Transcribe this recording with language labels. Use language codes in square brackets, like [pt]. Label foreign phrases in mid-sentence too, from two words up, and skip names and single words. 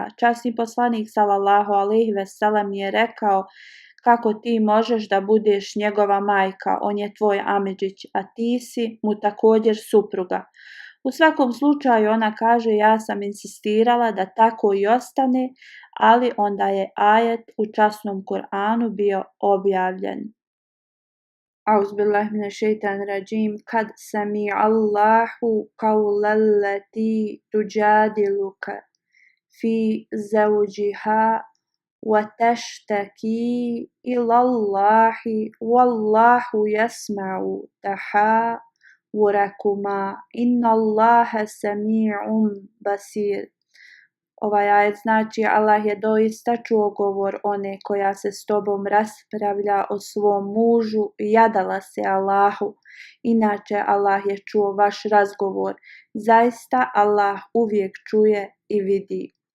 [bs] Časni poslanik [ar] صلى الله عليه وسلم [bs] je rekao: kako ti možeš da budeš njegova majka, on je tvoj amidžić, a ti si mu također supruga. U svakom slučaju ona kaže: ja sam insistirala da tako i ostane, ali onda je ajet u časnom Kur'anu bio objavljen. [ar] أعوذ بالله من الشيطان الرجيم. قد سمع الله قول التي تجادلك في زوجها وتشتكي إلى الله والله يسمع تحاوركما إن الله سميع بصير. [bs] Ovaj ajet znači: Allah je doista čuo govor one koja se s tobom raspravlja o svom mužu i jadala se Allahu. Inače, Allah je čuo vaš razgovor. Zaista Allah uvijek čuje i vidi.